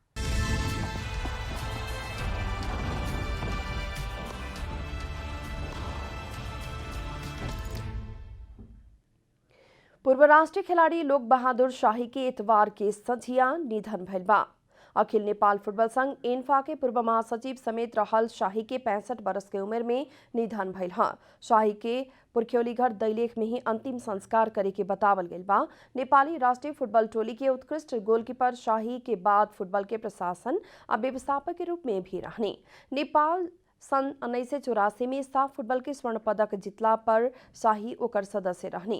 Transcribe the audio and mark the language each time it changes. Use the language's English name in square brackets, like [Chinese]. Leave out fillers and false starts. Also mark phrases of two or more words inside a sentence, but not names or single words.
[Bhojpuri] पूर्व राष्ट्रीय खिलाड़ी लोक बहादुर शाही के इतवार के संझिया निधन भइल बा। अखिल नेपाल फुटबल संघ एन्फा के पूर्व महासचिव समेत रहल शाही के 65 वर्ष के उम्र में निधन भइल है। शाही के पुरख्यौलीघर दैलेख में ही अंतिम संस्कार करे के बतावल गइल बा। नेपाली राष्ट्रीय फुटबल टोली के उत्कृष्ट गोलकीपर शाही के बाद फुटबल के प्रशासन और व्यवस्थापक के रूप में भी रहने। नेपाल सन 1984 में साफ फुटबल के स्वर्ण पदक जितला पर शाही ओकर सदस्य रहनी।